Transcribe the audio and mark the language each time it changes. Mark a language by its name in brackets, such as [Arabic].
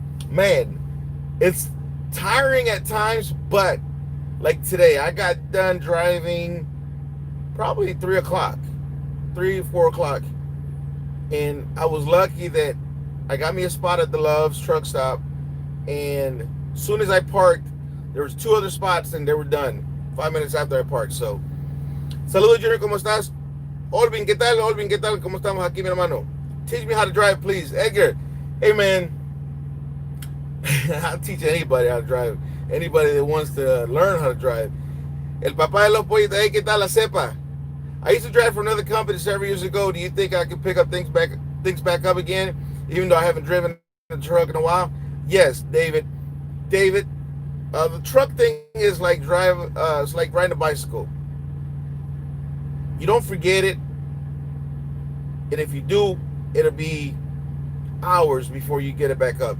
[English] Man, it's tiring at times, but like today, I got done driving probably 3 o'clock, 4 o'clock. And I was lucky that I got me a spot at the Love's truck stop. And as soon as I parked, there was 2 other spots and they were done 5 minutes after I parked. [Spanish] So, saludos, Junior, ¿cómo estás? Olvin, ¿qué tal? Olvin, ¿qué tal? ¿Cómo estamos aquí, mi hermano? [English] Teach me how to drive, please. Edgar, hey, man. I'll teach anybody how to drive. Anybody that wants to learn how to drive. [Spanish] El papá de los pollitos, hey, ¿qué tal la cepa? [English] I used to drive for another company several years ago. Do you think I can pick up things back up again, even though I haven't driven the truck in a while? Yes, David. The truck thing is like it's like riding a bicycle. You don't forget it, and if you do, it'll be hours before you get it back up.